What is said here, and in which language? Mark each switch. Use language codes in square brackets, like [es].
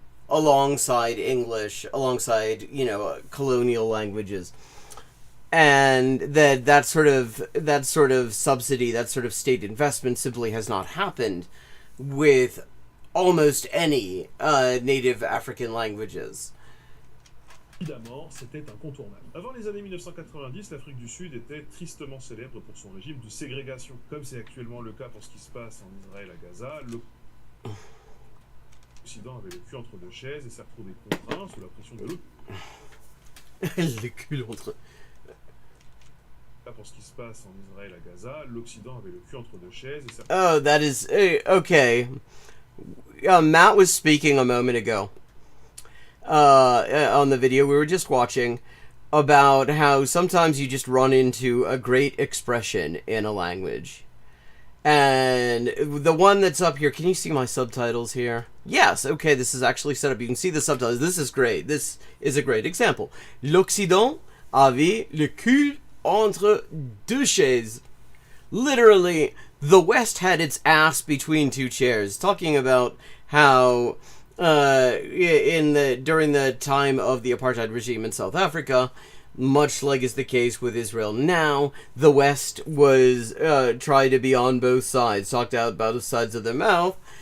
[en] Alongside English, alongside, colonial languages. And that sort of subsidy, that sort of state investment simply has not happened with almost any native African languages. [fr] Évidemment, c'était incontournable. Avant les années 1990, l'Afrique du Sud était tristement célèbre pour son régime de ségrégation. Comme c'est actuellement le cas pour ce qui se passe en Israël à Gaza, l'Occident avait le cul entre 2 chaises et s'est retrouvé contraint sous la pression de l'autre. Le cul entre... Pour ce qui se passe en Israël à Gaza, l'Occident avait le cul entre 2 chaises et s'est... [en] Oh, that is... okay. Matt was speaking a moment ago. On the video we were just watching, about how sometimes you just run into a great expression in a language. And the one that's up here, can you see my subtitles here? Yes, okay, this is actually set up. You can see the subtitles. This is great. This is a great example. [fr] L'Occident avait le cul entre 2 chaises. [en] Literally, the West had its ass between 2 chairs. Talking about how during the time of the apartheid regime in South Africa, much like is the case with Israel now, the West was tried to be on both sides, talked out both sides of their mouth.